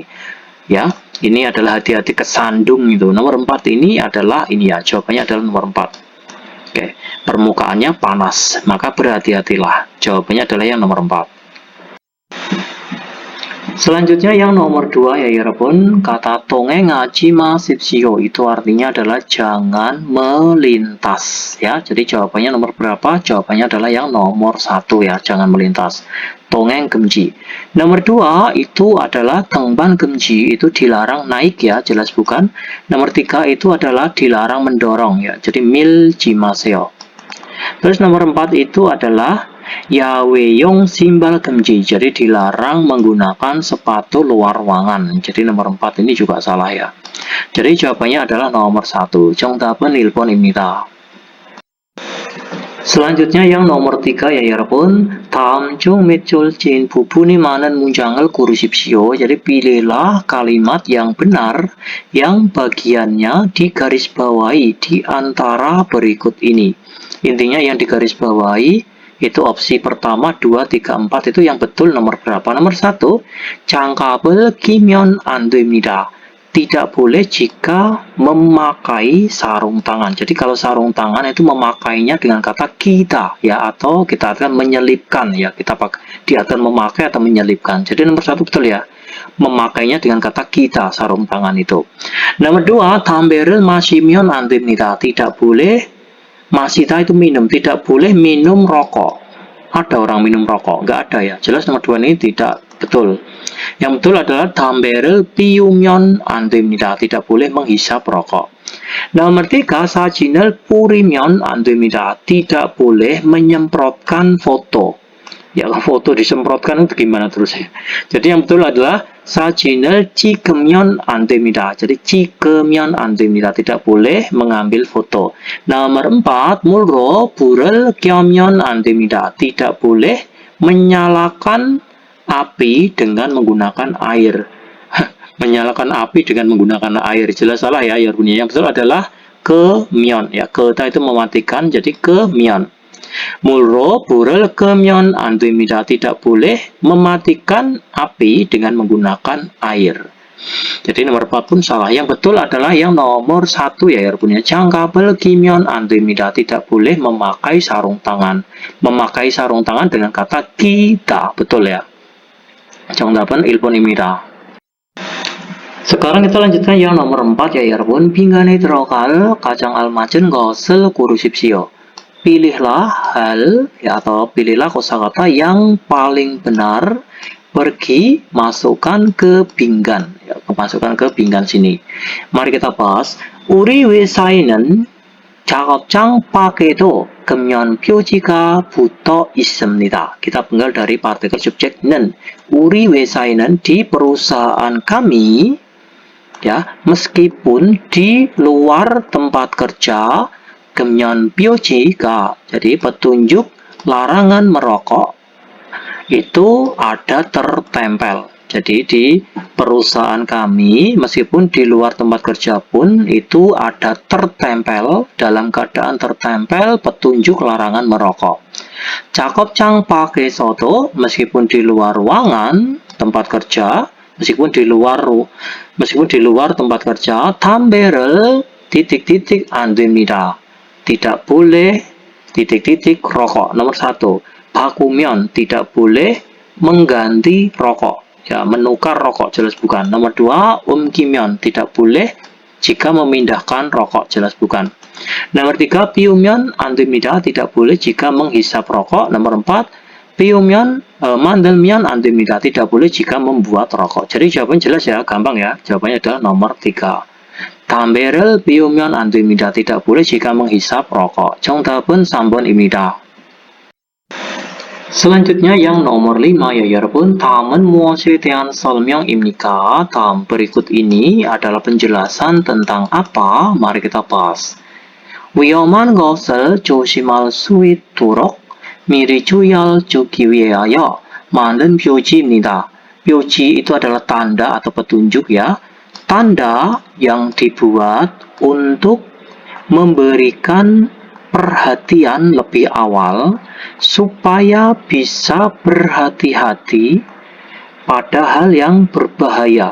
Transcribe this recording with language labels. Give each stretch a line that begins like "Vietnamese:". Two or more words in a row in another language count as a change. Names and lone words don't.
Indonesian: Ya, ini adalah hati-hati kesandung itu. Nomor 4 ini adalah ini ya, jawabannya adalah nomor 4. Oke, permukaannya panas, maka berhati-hatilah. Jawabannya adalah yang nomor 4. Selanjutnya yang nomor 2 ya 여러분, kata
Korean: 동행하지 마십시오
Indonesian: itu artinya adalah jangan melintas ya. Jadi jawabannya nomor berapa? Jawabannya adalah yang nomor 1 ya, jangan melintas.
Korean: 동행 금지.
Indonesian: Nomor 2 itu adalah
Korean: 등반 금지,
Indonesian: itu dilarang naik ya, jelas bukan. Nomor 3 itu adalah dilarang mendorong ya, jadi
Korean: 밀지 마세요.
Indonesian: Terus nomor 4 itu adalah
Korean: 야외용 신발 금지,
Indonesian: jadi dilarang menggunakan sepatu luar ruangan. Jadi nomor 4 ini juga salah ya. Jadi jawabannya adalah nomor 1.
Korean: 정답은 1번입니다.
Indonesian: Selanjutnya yang nomor 3 ya
Korean: 여러분, 다음 중 몇 줄진 부분이 많은 문장을 고르십시오.
Indonesian: Jadi pilihlah kalimat yang benar yang bagiannya digarisbawahi di antara berikut ini. Intinya yang digarisbawahi itu opsi pertama, 2, 3, 4 itu yang betul nomor berapa? Nomor 1,
Korean: 장갑을 끼면 안 됩니다.
Indonesian: tidak boleh jika memakai sarung tangan. Jadi kalau sarung tangan itu memakainya dengan kata kita ya, atau kita akan menyelipkan ya, kita akan memakai atau menyelipkan. Jadi nomor 1 betul ya, memakainya dengan kata kita sarung tangan itu. Nomor 2,
Korean: 담배를 마시면 안 됩니다.
Indonesian: Tidak boleh, masita itu minum, tidak boleh minum rokok. Ada orang minum rokok? Nggak ada ya. Jelas nomor 2 ini tidak betul. Yang betul adalah
Korean: 담배를 피우면 안 됩니다.
Indonesian: Tidak boleh menghisap rokok. Nomor 3,
Korean: 사진을 뿌리면 안 됩니다.
Indonesian: Tidak boleh menyemprotkan foto. Ya, foto disemprotkan itu gimana terus ya. Jadi yang betul adalah
Korean: 사진을 찍으면 안 됩니다. Jadi 찍으면 안 됩니다.
Indonesian: Tidak boleh mengambil foto. Nomor 4,
Korean: 물로 불을 켜면 안 됩니다.
Indonesian: Tidak boleh menyalakan api dengan menggunakan air. Menyalakan api dengan menggunakan air. Jelas salah ya, bunyinya. Yang betul adalah 끄면 ya. Keta itu mematikan, jadi 끄면.
Korean: 물로 불을 끄면 안 됩니다.
Indonesian: Tidak boleh mematikan api dengan menggunakan air. Jadi nomor 4 pun salah. Yang betul adalah yang nomor 1 ya, bunyinya.
Korean: 장갑을 끼면 안 됩니다.
Indonesian: Tidak boleh memakai sarung tangan. Memakai sarung tangan dengan kata kita. Betul ya.
Korean: 정답은 1번입니다.
Indonesian: Sekarang kita lanjutkan yang nomor 4 ya,
Korean: 여러분. 빈간에 들어갈 가장 알맞은 것을 고르십시오.
Indonesian: Pilihlah hal ya, atau pilihlah kosakata yang paling benar, pergi, masukkan ke pinggan ya, masukkan ke pinggan sini. Mari kita bahas.
Korean: 우리 회사에는 작업장 밖에도 금연 표지가 붙어 있습니다.
Indonesian: Kita penggal dari partikel subjek는.
Korean: 우리 회사에는,
Indonesian: di perusahaan kami ya, meskipun di luar tempat kerja,
Korean: 금연 표지가,
Indonesian: jadi petunjuk larangan merokok itu ada tertempel. Jadi di perusahaan kami, meskipun di luar tempat kerja pun itu ada tertempel, dalam keadaan tertempel petunjuk larangan merokok.
Korean: 작업장 밖에서도,
Indonesian: meskipun di luar ruangan tempat kerja, meskipun di luar tempat kerja, 담배를 titik-titik
Korean: 안 됩니다.
Indonesian: Tidak boleh titik-titik rokok. Nomor 1, 바꾸면, tidak boleh mengganti rokok ya, menukar rokok, jelas bukan. Nomor 2, 옮기면, tidak boleh jika memindahkan rokok, jelas bukan. Nomor 3,
Korean: 피우면 안 됩니다.
Indonesian: Tidak boleh jika menghisap rokok. Nomor 4,
Korean: 만들면 안 됩니다.
Indonesian: Tidak boleh jika membuat rokok. Jadi jawabannya jelas ya, gampang ya. Jawabannya adalah nomor 3.
Korean: 담배를 피우면 안 됩니다.
Indonesian: Tidak boleh jika menghisap rokok.
Korean: 정답은 3번입니다.
Indonesian: Selanjutnya yang nomor 5 ya,
Korean: 여러분. 다음은 무엇에 대한 설명입니까?
Indonesian: 다음 berikut ini adalah penjelasan tentang apa? Mari kita bahas.
Korean: 위험한 것을 조심할 수 있도록 미리 주의하기 위하여 만든 표지입니다.
Indonesian: 표지 itu adalah tanda atau petunjuk ya. Tanda yang dibuat untuk memberikan perhatian lebih awal supaya bisa berhati-hati pada hal yang berbahaya.